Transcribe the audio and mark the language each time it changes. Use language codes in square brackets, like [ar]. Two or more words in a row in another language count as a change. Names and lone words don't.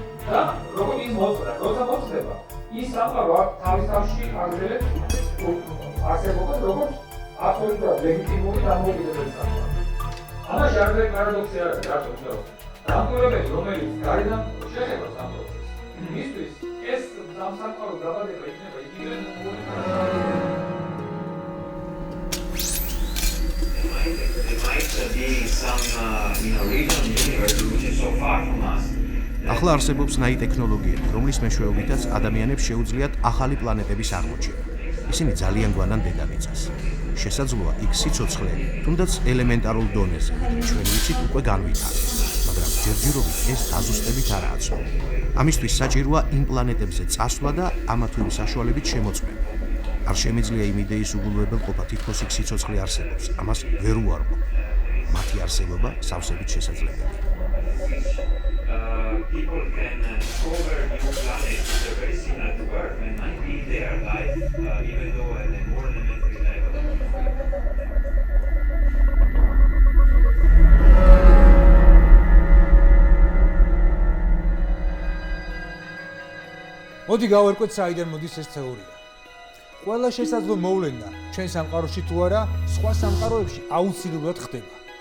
[ka] და როგორ ის მოწდა, როცა მოწდება, ის სამყარო თავის თავში აგრძელებს არსებობას, როგორც აბსოლუტურად ლეგიტიმური დამოუკიდებელი სამყარო. ამაში არც პარადოქსი არ არის, რატომ თქო? დამკვირვებელი, რომელიც გარედან შეხება სამყაროს, მისთვის ეს სამყარო დაბადება იქნება იგივე [en] There might be some, region universe which is so far from us. [ka] ახლა არსებობს ნაი ტექნოლოგიები, რომლის მეშვეობითაც ადამიანებს შეუძლიათ ახალი პლანეტების აღმოჩენა. ისინი ძალიან გვანან დედამიწას. შესაძლოა იქ სიცოცხლე, თუნდაც ელემენტარულ დონეზე, ჩვენ ვიცით უკვე განვითარდეს, მაგრამ ჯერჯერობით ეს დაზუსტებით არაა ცნობილი. ამისთვის საჭიროა იმ პლანეტებზე წასვლა და ამა თუ იმ საშუალებით შემოწმება. არ შემიძლია იმ იდეის უგულებელყოფა თითქოს იქ სიცოცხლე არსებობს, ამას ვერ უარყოფ. მათი არსებობა სავსებით შესაძლებელია. [en] People can discover new planets that are very similar to Earth and might be their life, even though at a more elementary level. [ka] მოდი გავერკვეთ საიდან მოდის ეს თეორია. ყველა შესაძლო მოვლენა ჩვენ სამყაროში თუ არა, სხვა სამყაროებში აუცილებლად ხდება.